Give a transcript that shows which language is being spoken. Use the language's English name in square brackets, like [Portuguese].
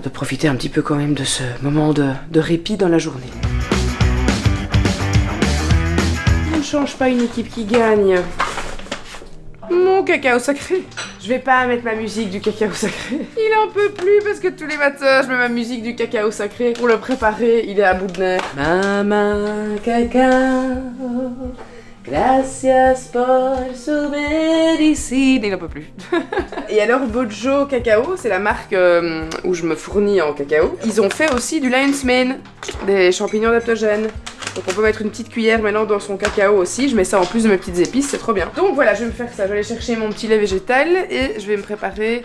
[French] De profiter un petit peu quand même de ce moment de répit dans la journée. On ne change pas une équipe qui gagne. Mon cacao sacré. Je vais pas mettre ma musique du cacao sacré. Il en peut plus parce que tous les matins je mets ma musique du cacao sacré pour le préparer. Il est à bout de nerfs. [Spanish] Mamá cacao, gracias por su medicine. [French] Il en peut plus. Et alors Bojo Cacao, c'est la marque où je me fournis en cacao. Ils ont fait aussi du lion's mane, des champignons adaptogènes. Donc on peut mettre une petite cuillère maintenant dans son cacao aussi. Je mets ça en plus de mes petites épices, c'est trop bien. Donc voilà, je vais me faire ça. Je vais aller chercher mon petit lait végétal et je vais me préparer.